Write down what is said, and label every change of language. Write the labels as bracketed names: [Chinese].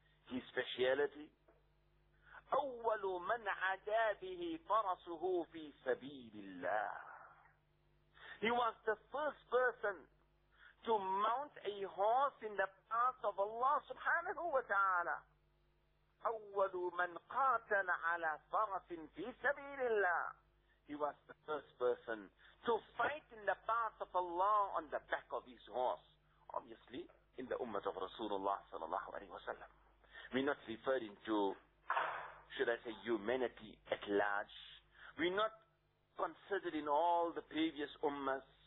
[English] His speciality, [Arabic] أول من عدا به فرسه في سبيل الله. [English] He was the first person to mount a horse in the path of Allah subhanahu wa ta'ala. [Arabic] أول من قاتل على فرس في سبيل الله. [English] He was the first person to fight in the path of Allah on the back of his horse. Obviously, in the ummah of Rasulullah sallallahu alayhi wa sallam. We're not referring to, should I say, humanity at large. We're not considering all the previous ummahs.